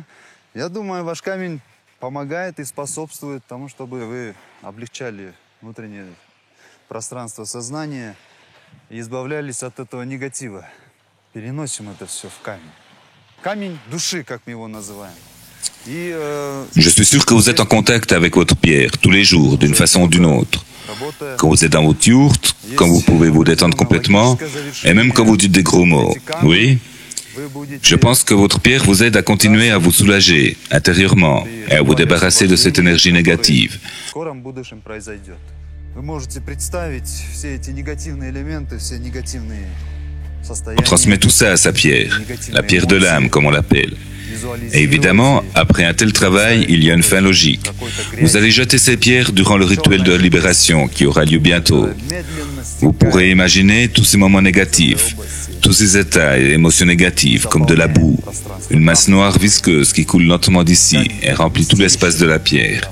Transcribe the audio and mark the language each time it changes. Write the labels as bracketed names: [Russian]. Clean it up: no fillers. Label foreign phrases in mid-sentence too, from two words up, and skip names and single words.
[Russian] Я думаю, ваш камень помогает и способствует тому, чтобы вы облегчали внутреннее пространство сознания и избавлялись от этого негатива. Переносим это все в камень. Камень души, как мы его называем. [French] Je suis sûr que vous êtes en contact avec votre pierre tous les jours, d'une façon ou d'une autre. Quand vous êtes dans votre yourte, quand vous pouvez vous détendre complètement, et même quand vous dites des gros mots. Oui, je pense que votre pierre vous aide à continuer à vous soulager intérieurement et à vous débarrasser de cette énergie négative. [Russian] Вы можете представить все эти негативные элементы, все негативные [French] On transmet tout ça à sa pierre, la pierre de l'âme, comme on l'appelle. Et évidemment, après un tel travail, il y a une fin logique. Vous allez jeter ces pierres durant le rituel de libération qui aura lieu bientôt. Vous pourrez imaginer tous ces moments négatifs, tous ces états et émotions négatives, comme de la boue, une masse noire visqueuse qui coule lentement d'ici et remplit tout l'espace de la pierre.